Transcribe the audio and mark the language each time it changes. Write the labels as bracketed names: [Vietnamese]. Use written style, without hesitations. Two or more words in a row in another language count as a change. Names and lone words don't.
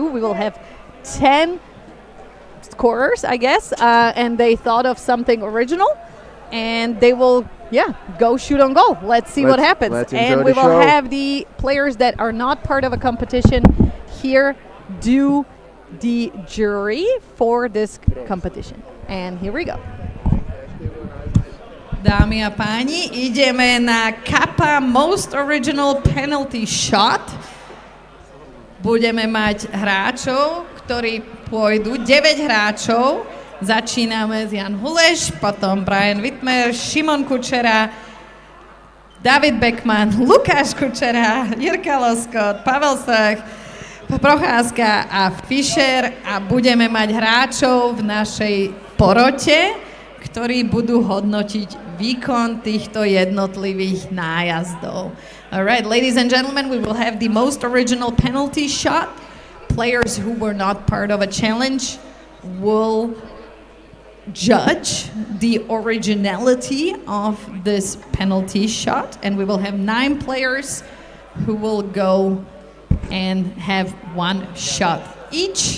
[English] We will have 10 scorers, I guess, and they thought of something original, and they will, go shoot on goal. Let's see what happens. And we will have the players that are not part of a competition here do the jury for this competition. And here we go. [Slovak] Dámy a páni, ideme na Kappa Most Original Penalty Shot. Budeme mať hráčov, ktorí pôjdu, 9 hráčov. Začíname s Jan Huleš, potom Brian Wittmer, Šimon Kučera, David Beckman, Lukáš Kučera, Jirka Loskot, Pavel Strach, Procházka a Fischer a budeme mať hráčov v našej porote, ktorí budú hodnotiť výkon týchto jednotlivých nájazdov. [English] All right, ladies and gentlemen, we will have the most original penalty shot. Players who were not part of a challenge will judge the originality of this penalty shot, and we will have 9 players who will go and have 1 shot each.